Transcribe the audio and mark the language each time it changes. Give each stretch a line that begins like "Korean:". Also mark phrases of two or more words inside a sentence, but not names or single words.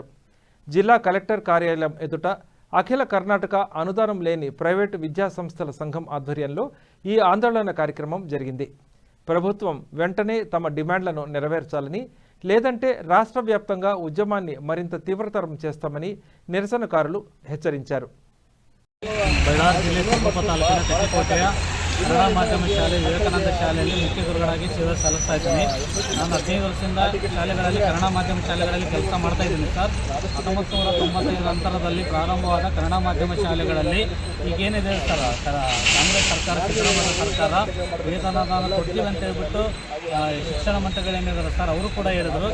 Telugu: జిల్లా కలెక్టర్ కార్యాలయం ఎదుట అఖిల కర్ణాటక అనుదానం లేని ప్రైవేటు విద్యా సంస్థల సంఘం ఆధ్వర్యంలో ఈ ఆందోళన కార్యక్రమం జరిగింది. ప్రభుత్వం వెంటనే తమ డిమాండ్లను నెరవేర్చాలని, లేదంటే రాష్ట్ర వ్యాప్తంగా ఉద్యమాన్ని మరింత తీవ్రతరం చేస్తామని నిరసనకారులు హెచ్చరించారు.
Kannada: ಬಳ್ಳಾರಿ ಜಿಲ್ಲೆ ಕೊಪ್ಪ ತಾಲೂಕಿನ ತೆಕ್ಕೆಕೋಟೆಯ ಕನ್ನಡ ಮಾಧ್ಯಮ ಶಾಲೆ ವಿವೇಕಾನಂದ ಶಾಲೆಯಲ್ಲಿ ಮುಖ್ಯ ಗುರುಗಳಾಗಿ ಸೇವೆ ಸಲ್ಲಿಸ್ತಾ ಇದ್ದೀನಿ. ನಾನು 15 ವರ್ಷದಿಂದ ಶಾಲೆಗಳಲ್ಲಿ ಕನ್ನಡ ಮಾಧ್ಯಮ ಶಾಲೆಗಳಲ್ಲಿ ಕೆಲಸ ಮಾಡ್ತಾ ಇದ್ದೀನಿ ಸರ್. 1995 ನಂತರದಲ್ಲಿ ಪ್ರಾರಂಭವಾದ ಕನ್ನಡ ಮಾಧ್ಯಮ ಶಾಲೆಗಳಲ್ಲಿ ಈಗೇನಿದೆ ಸರ್, ಕಾಂಗ್ರೆಸ್ ಸರ್ಕಾರ, ಸಿದ್ದರಾಮಯ್ಯ ಸರ್ಕಾರ ವೇತನದಾನ ಕೊಡ್ತೀವಿ ಅಂತ ಹೇಳ್ಬಿಟ್ಟು ಶಿಕ್ಷಣ ಮಂತ್ರಿಗಳೇನಿದ್ದಾರೆ ಸರ್, ಅವರು ಕೂಡ ಹೇಳಿದರು.